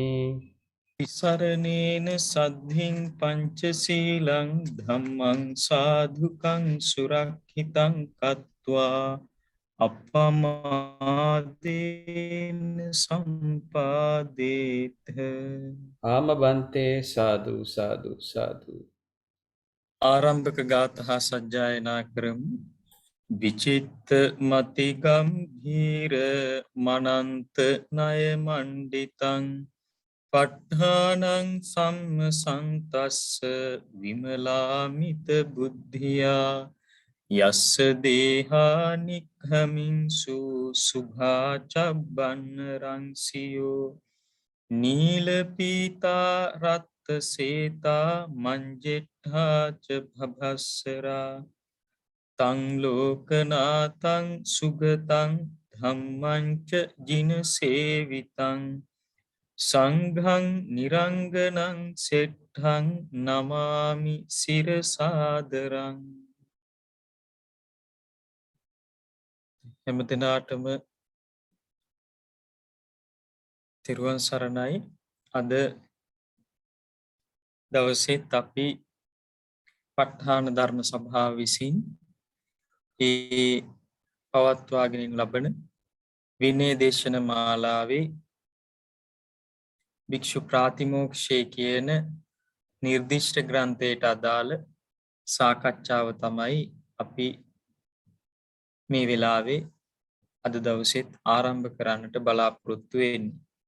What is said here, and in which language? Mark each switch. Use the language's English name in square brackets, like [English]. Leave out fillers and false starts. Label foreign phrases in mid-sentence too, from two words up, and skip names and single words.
[Pali] තිසරණේන සද්ධින් පංචශීලං ධම්මං සාධුකං සුරක්ෂිතං කତ୍වා අපමාදේන සම්පාදේත. [Sinhala] ආම බන්තේ සාදු සාදු සාදු. ආරම්භක ගාථා සජ්ජායනා කරමු. [Pali] විචිත්ත මති ගම්භීර මනන්ත ණය මණ්ඩිතං පට්ඨානං සම්මසන්තස්ස විමලාමිත බුද්ධියා යස්ස දේහා නික්ඛමින්සු සුභාචබ්බන්න රංසියෝ නීල පීතා රත්ත සේතා මංජෙට්ඨාච භභස්සරා තං ලෝකනාතං සුගතං ධම්මංච ජින සේවිතං සංඝං නිරංගනං සෙට්ඨං නමාමි සිරසාදරං. [Sinhala] හැම දිනාටම තිරුවන් සරණයි. අද දවසේත් අපි ප ဋ ාණ ධර්ම සභාව විසින් පවත්වාගෙන ලබන විනය දේශන මාලාවේ භික්ෂු ප්‍රාතිමෝක්ෂය කියන නිර්දිෂ්ට ග්‍රන්ථයට අදාළ සාකච්ඡාව තමයි අපි මේ වෙලාවේ අද දවසෙත් ආරම්භ කරන්නට බලාපොරොත්තු වෙන්නේ.